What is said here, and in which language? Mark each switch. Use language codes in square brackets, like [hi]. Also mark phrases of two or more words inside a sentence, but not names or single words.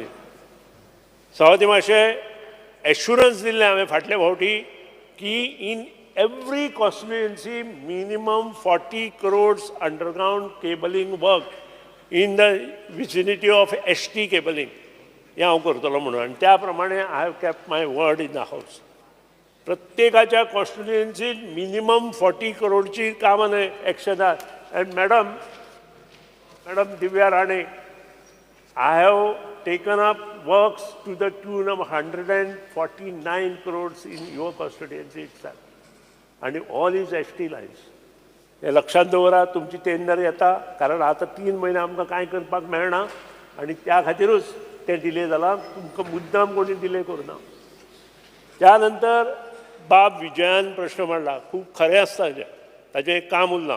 [kok] सवाती मातशें एश्युरन्स दिल्लें हांवें फाटल्या फावटी की [en] in every constituency minimum 40 crores underground cabling work in the vicinity of ST cabling [kok] हें हांव करतलो म्हणून आनी त्या प्रमाणे [en] I have kept my word in the house. [kok] प्रत्येकाच्या कॉन्स्टिट्युएन्सीत मिनिमम 40 crores कामां एक्शनां [en] and madam Divya Rane I have taken up works to the tune of 149 crores in your constituency itself. And all is ST lines. [kok] हे लक्षात दवरा तुमची टेंडर येता कारण आता 3 महिने आमकां कांय करपाक मेळना आनी त्या खातीरूच तें डिले जालां. तुमकां मुद्दाम कोणी डिले करुना. त्या नंतर बाब विजयान प्रश्न मांडला खूब खरें आसता ताजें एक काम उरलां.